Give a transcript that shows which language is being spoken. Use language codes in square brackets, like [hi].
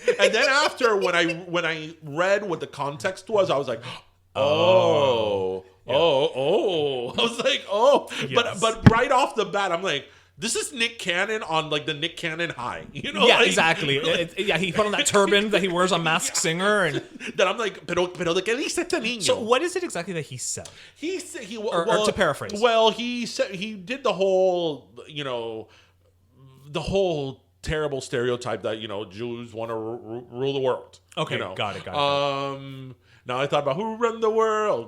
[en] And then after when I read what the context was, I was like, oh. I was like, yes. But right off the bat, I'm like, this is Nick Cannon on like the Nick Cannon high, exactly. He put on that turban that he wears on Masked Singer, and that I'm like, [es] pero de qué dice este niño? [en] So what is it exactly that he said? Or to paraphrase, well, he said he did the whole, the whole terrible stereotype that Jews want to rule the world. Okay, got it. Now I thought about who run the world,